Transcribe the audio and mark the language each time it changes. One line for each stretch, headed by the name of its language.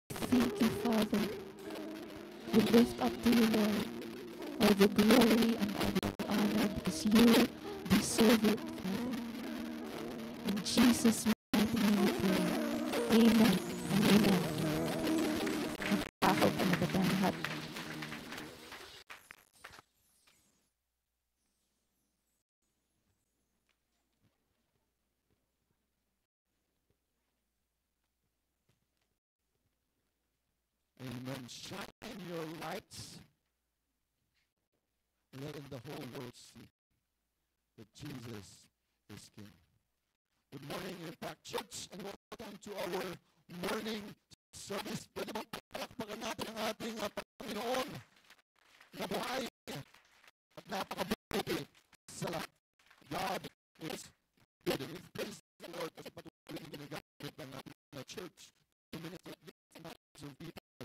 English: Thank you, Father. We lift up to you, Lord, all the glory and all the honor, because you deserve it, Father. In Jesus' mighty name we pray. Amen and amen.
Filipino: Magpapag ang magandang lahat.
English: Amen. Shine your lights. Letting the whole world see that Jesus is King. Good morning, Impact Church, and welcome to our morning service.
Filipino: Pwede bang palakpakan natin ang ating Panginoon na buhay at napakabuti sa lahat.
English: God is good. And we praise the Lord
Filipino: kasi patuloy na ginagamit ng ating
English: church to minister to thousands of people.